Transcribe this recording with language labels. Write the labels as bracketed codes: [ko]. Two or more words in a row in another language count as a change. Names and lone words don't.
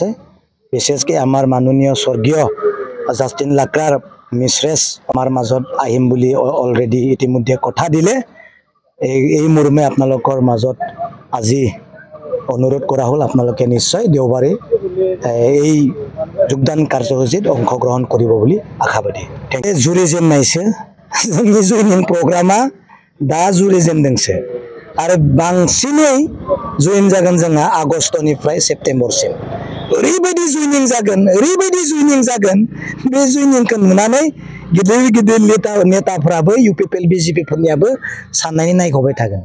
[as] বিশেষকৈ আমাৰ মাননীয় স্বৰ্গীয় জাষ্টিন লাকৰাৰ মিছেছ আমাৰ মাজত আহিম বুলি অলৰেডি ইতিমধ্যে কথা দিলে। এই মৰ্মে আপোনালোকৰ মাজত আজি অনুৰোধ কৰা হ'ল, আপোনালোকে নিশ্চয় দেওবাৰে এই যোগদান কাৰ্যসূচীত অংশগ্ৰহণ কৰিব বুলি আশাবাদী। [brx] जुरि जेननायसो जोंनि जयनिं प्रग्रामा दा जुरि जेनदोंसो आरो बांसिनै जयन जागोन जोंहा आगस्तनिफ्राय सेप्तेम्बरसिम। ओरैबायदि जयनिं जागोन बे जयनिंखौ नुनानै गिदिर गिदिर नेताफ्राबो इउपिपिएल बिजेपिफोरनियाबो साननानै नायगबाय थागोन।